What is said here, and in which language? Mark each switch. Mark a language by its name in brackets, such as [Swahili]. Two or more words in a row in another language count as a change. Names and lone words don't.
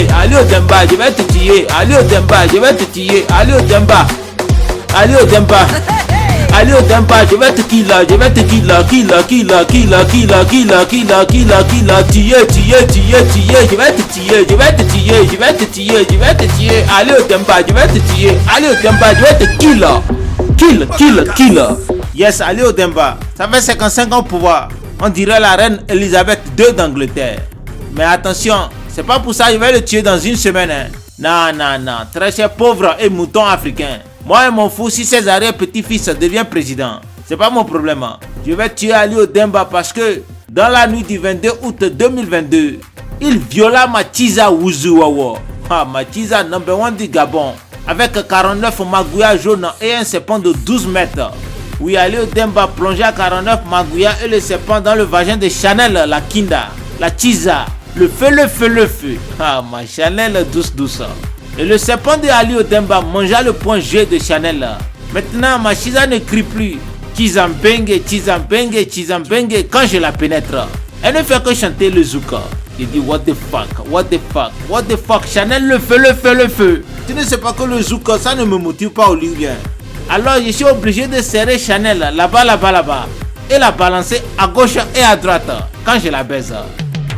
[French] Ali Odimba, je vais te tuer, Ali Odimba, je vais te tuer, Ali Odimba, Ali Odimba, Ali Odimba, je vais te killer, je vais te [English] killer, killer, killer, killer, killer, killer, killer, killer, killer, [French] tuer, tuer, tuer, tuer, je vais te tuer, je vais te tuer, je vais te tuer, je vais te tuer, Ali Odimba, je vais te tuer, Ali Odimba, je vais te killer, [English] kill, kill, kill. [French] Yes, Ali Odimba, ça fait 55 ans au pouvoir. On dirait la reine Elisabeth II d'Angleterre. Mais attention, c'est pas pour ça que je vais le tuer dans une semaine. Hein. Non, non, non, très cher pauvre et mouton africain. Moi et mon fou, si ses arrière-petits-fils devient président, c'est pas mon problème. Je vais tuer Ali Odimba parce que dans la nuit du 22 août 2022, il viola Machiza Wuzuwawa. Machiza number 1 du Gabon. Avec 49 magouillas jaunes et un serpent de 12 mètres. Oui, Ali Odimba plongeait à 49 magouillas et le serpent dans le vagin de Chanel, la Kinda, la Chiza, le feu, le feu, le feu. Ma Chanel douce, douce. Et le serpent de Ali Odimba mangea le point G de Chanel. Maintenant, ma Chiza ne crie plus. Chizambenge, Chizambenge, Chizambenge quand je la pénètre. Elle ne fait que chanter le zouk. Je dis [English] what the fuck, what the fuck, what the fuck. [French] Chanel, le feu, le feu, le feu. Tu ne sais pas que le zouk, ça ne me motive pas au libyen. Alors je suis obligé de serrer Chanel là-bas, là-bas, là-bas. Et la balancer à gauche et à droite quand je la baise.